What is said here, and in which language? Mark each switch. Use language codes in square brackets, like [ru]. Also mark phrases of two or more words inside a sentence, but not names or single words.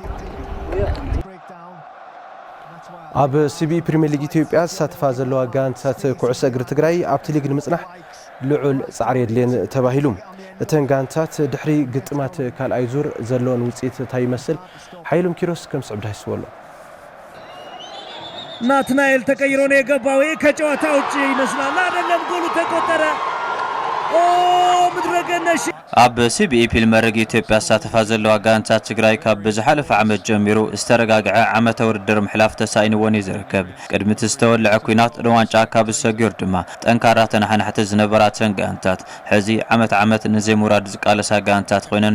[ti] ኣብ ሲቢ ፕሪሚየር ሊግ ኢትዮጵያ ተሳትፋ ዘለዋ ጋንታት ኩዕሶ እግሪ ትግራይ ኣብቲ ሊግ ንምጽናሕ ልዑል ጻዕሪ የድልየን ተባሂሉ እተን ጋንታት ድሕሪ ግጥማት ካልኣይ ዙር ዘለዎን ውጽኢት እንታይ ይመስል ሓይሎም ኪሮስ ከም ስዕብ ዳይስወሎ [am] ናትናኤል ተቀይሮ ነው የገባው ከጨዋታ ውጪ ይመስላል አይደለም ጎሉ ተቆጠረ ኦ ምድረገነሽ [ti] ኣብ ሲቢኢ ፕሪምየር ሊግ ኢትዮጵያ ሳተፋ ዘለዋ ጋንታ ትግራይ ካብ ዝሓለፈ ዓመት ጀሚሩ ዝተረጋግዐ ዓመታዊ ውድድር ምሕላፍ ተሳኢንዎን ይዝርከብ ቅድሚ ዝተወልዐ ኩናት ንዋንጫ ካብ ዝሰግር ድማ ጠንካራ ተናሓናሕቲ ዝነበራተን ጋንታት ሕዚ ዓመት ንዘይሙራድ ዝቃለሳ ጋንታት ኮይነን